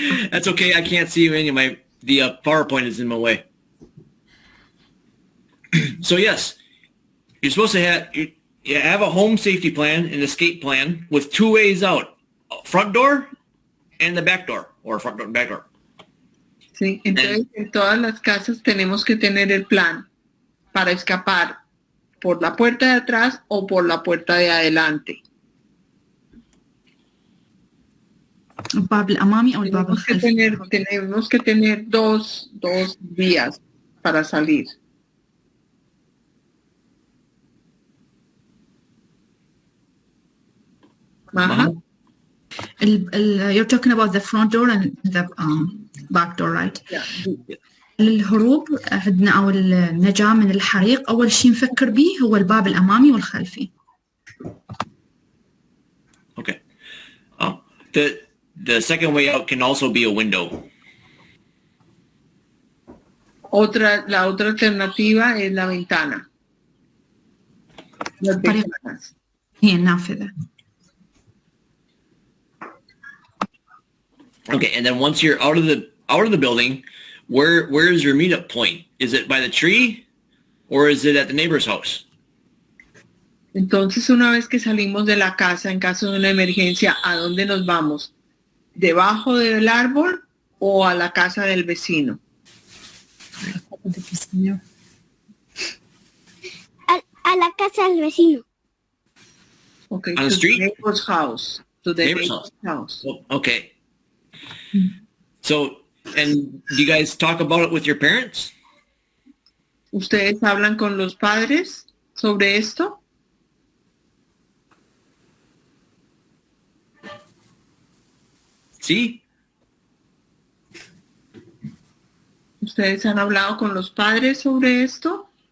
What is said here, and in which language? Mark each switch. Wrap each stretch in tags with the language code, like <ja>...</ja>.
<en>That's okay. I can't see you anyway. The PowerPoint is in my way. So yes, you're supposed to have a home safety plan, an escape plan with 2 ways out: front door and the back door, or front door and back door.</en> <es>Sí, entonces en todas las casas tenemos que tener el plan para escapar por la puerta de atrás o por la puerta de adelante.</es> <ar>الباب الأمامي أو الباب الخلفي.</ar> <es>Tenemos que tener dos vías para salir.</es> <en>Maja? You're talking about the front door and the back door, right? Yeah.</en> <ar>الهروب عندنا أو النجاة من الحريق أول شيء نفكر به هو الباب الأمامي والخلفي.</ar> <en>Okay. The second way out can also be a window.</en> <es>La otra alternativa es la ventana. Las ventanas.</es> <ar>هي النافذة.</ar> <en>Okay, and then once you're out of the building, where is your meetup point? Is it by the tree, or is it at the neighbor's house?</en> <es>Entonces, una vez que salimos de la casa en caso de una emergencia, ¿a dónde nos vamos? ¿Debajo del árbol o a la casa del vecino? A la casa del vecino.</es> <en>Okay, On the street? The neighbor's house. To the neighbor's house. Oh, okay. So, and do you guys talk about it with your parents?</en> <es>¿Ustedes hablan con los padres sobre esto? Sí. ¿Ustedes han hablado con los padres sobre esto?</es>